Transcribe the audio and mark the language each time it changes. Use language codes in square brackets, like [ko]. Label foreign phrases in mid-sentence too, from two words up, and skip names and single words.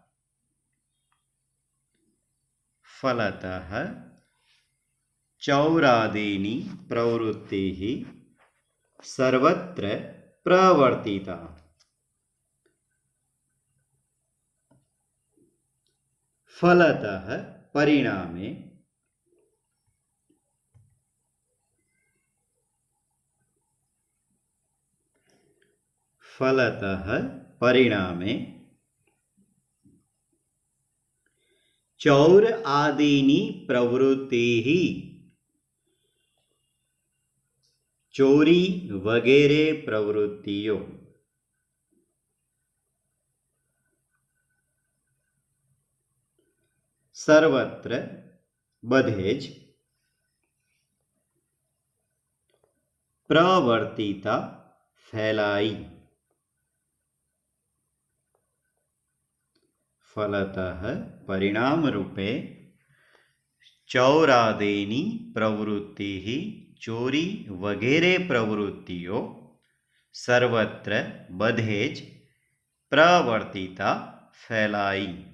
[sa] फलतः चौरादीनी प्रवृत्ति सर्वत्र प्रवर्तिता. फलतः परिणामे फलतः परिणामे चौर आदिनी प्रवृत्तिः [gu] ચોરી વગેરે પ્રવૃત્તિઓ સર્વત્ર બધે જ પ્રવર્તિતા ફેલાઈ ફલતઃ પરિણામ રૂપે [sa] चौरादेनी प्रवृत्ति [gu] ચોરી વગેરે પ્રવૃત્તિઓ સર્વત્ર બધે જ પ્રવર્તિતા ફેલાઈ.